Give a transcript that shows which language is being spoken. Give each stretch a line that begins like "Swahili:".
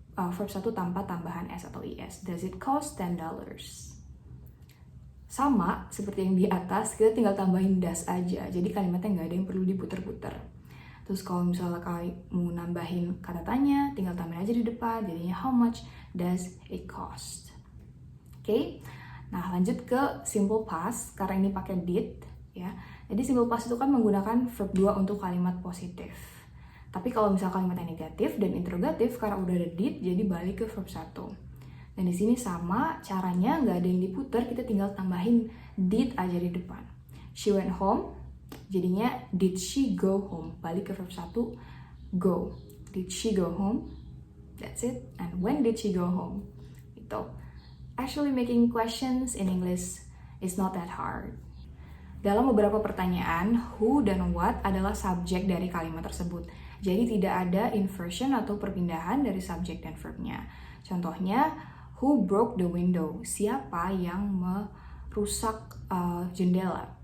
Indonesian: verb 1 tanpa tambahan S atau IS.
English: Does it cost $10?
Indonesian: Sama seperti yang di atas, kita tinggal tambahin does aja. Jadi kalimatnya nggak ada yang perlu diputer-puter. Terus kalau misalnya kamu nambahin kata tanya, tinggal tambahin aja di depan. Jadinya
English: how much does it cost?
Indonesian: Oke. Nah, lanjut ke simple past karena ini pakai did ya. Jadi simple past itu kan menggunakan verb 2 untuk kalimat positif. Tapi kalau misalnya kalimatnya negatif dan interrogatif karena udah ada did, jadi balik ke verb 1. Dan di sini sama caranya, nggak ada yang diputer, kita tinggal tambahin did aja di depan.
English: She went home,
Indonesian: jadinya
English: did she go home?
Indonesian: Balik ke verb 1,
English: go. Did she go home? That's it. And when did she go home?
Indonesian: Itu.
English: Actually making questions in English is not that hard.
Indonesian: Dalam beberapa pertanyaan, who dan what adalah subjek dari kalimat tersebut. Jadi tidak ada inversion atau perpindahan dari subjek dan verbnya. Contohnya,
English: who broke the window?
Indonesian: Siapa yang merusak jendela?